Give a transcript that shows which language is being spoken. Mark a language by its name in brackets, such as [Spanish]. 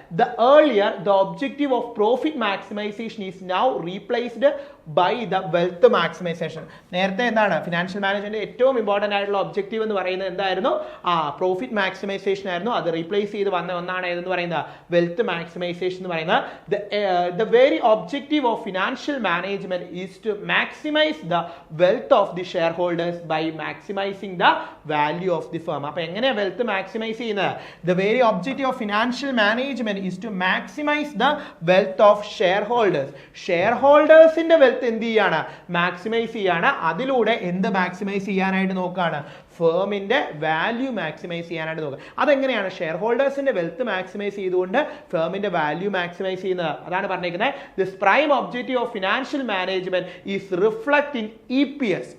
[English] The earlier the objective of profit maximisation is now replaced by the wealth maximisation. [Malayalam] നേരത്തെ എന്താണ് financial management ഏറ്റവും important ആയിട്ടുള്ള objective എന്ന് പറയുന്നത് എന്തായിരുന്നു? പ്രോഫിറ്റ് മാക്സിമൈസേഷൻ ആയിരുന്നു. അത് റീപ്ലേസ് ചെയ്ത് വന്ന ഒന്നാണ് ഏതെന്ന് പറയുന്നത് വെൽത്ത് മാക്സിമൈസേഷൻ എന്ന് പറയുന്നത്. [English] The very objective of financial management is to maximize the wealth of the shareholders by maximizing the value of the firm. [Malayalam] അപ്പോൾ എങ്ങനെയാ വെൽത്ത് മാക്സിമൈസ് ചെയ്യുന്നത്? [English] The very objective of financial management is to maximize the wealth of shareholders. [Malayalam] ഷെയർഹോൾഡേഴ്സിന്റെ wealth എന്ത് ചെയ്യാണ്? Maximise ചെയ്യാണ്. അതിലൂടെ എന്ത് maximise ചെയ്യാനായിട്ട് നോക്കുകയാണ്? ഫേമിന്റെ വാല്യൂ മാക്സിമൈസ് ചെയ്യാനായിട്ട് നോക്കുക. അതെങ്ങനെയാണ്? ഷെയർ ഹോൾഡേഴ്സിന്റെ വെൽത്ത് മാക്സിമൈസ് ചെയ്തുകൊണ്ട് ഫേമിന്റെ വാല്യൂ മാക്സിമൈസ് ചെയ്യുന്നത്. അതാണ് പറഞ്ഞിരിക്കുന്നത്. [English] This prime objective of financial management is reflect in EPS.